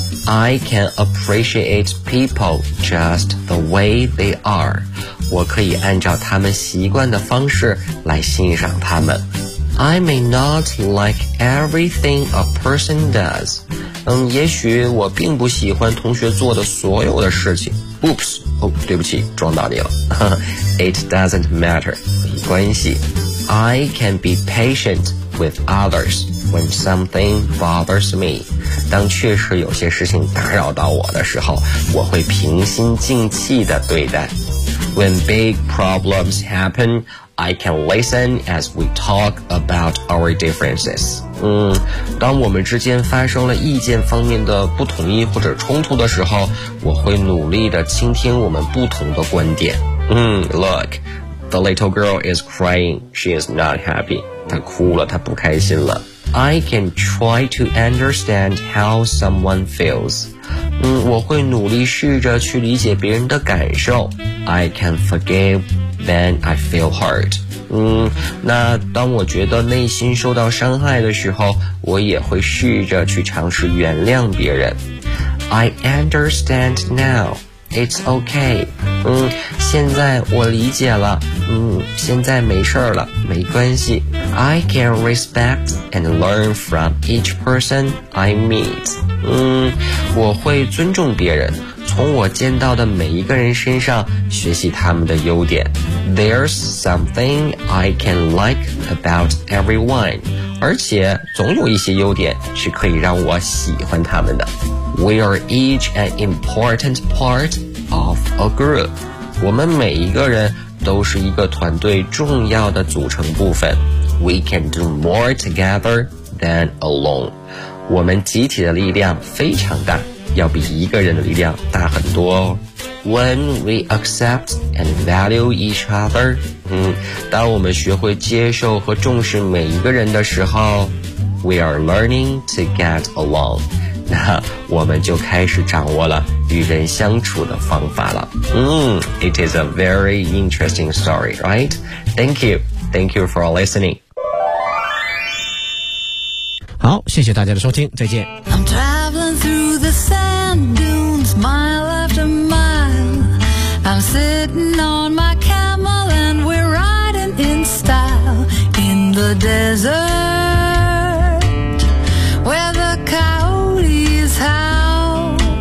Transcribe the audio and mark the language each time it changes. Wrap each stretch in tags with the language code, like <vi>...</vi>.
<en>I can appreciate people just the way they are.</en> <zh>我可以按照他们习惯的方式来欣赏他们。</zh> <en>I may not like everything a person does.</en> <zh>也许我并不喜欢同学做的所有的事情。 Oops, 对不起，撞到你了。</zh> <en>It doesn't matter,</en> <zh>没关系。</zh> <en>I can be patient with others when something bothers me.</en> <zh>当确实有些事情打扰到我的时候，我会平心静气地对待。</zh> <en>When big problems happen,I can listen as we talk about our differences.</en> <zh>当我们之间发生了意见方面的不同意或者冲突的时候，我会努力地倾听我们不同的观点。</zh> <en>Look, the little girl is crying. She is not happy.</en> <zh>她哭了，她不开心了。</zh> <en>I can try to understand how someone feels.</en> <zh>我会努力试着去理解别人的感受。</zh> <en>I can forgive. Then I feel hurt.</en> <zh>那当我觉得内心受到伤害的时候，我也会试着去尝试原谅别人。</zh> <en>I understand now. It's okay.</en> <zh>现在我理解了。现在没事了，没关系。</zh> <en>I can respect and learn from each person I meet.</en> <zh>我会尊重别人。从我见到的每一个人身上学习他们的优点。</zh> <en>There's something I can like about everyone.</en> <zh>而且总有一些优点是可以让我喜欢他们的。</zh> <en>We are each an important part of a group.</en> <zh>我们每一个人都是一个团队重要的组成部分。</zh> <en>We can do more together than alone.</en> <zh>我们集体的力量非常大。要比一个人的力量大很多哦。</zh> <en>When we accept and value each other,</en> <zh>当我们学会接受和重视每一个人的时候</zh> <en>,we are learning to get along.</en> <zh>那我们就开始掌握了与人相处的方法了。</zh> <en>It is a very interesting story, right? Thank you. Thank you for listening.</en> <zh>好，谢谢大家的收听，再见。</zh> <en>I'm traveling through the sand dunes, mile after mile. I'm sitting on my camel and we're riding in style in the desert where the coyotes howl.</en>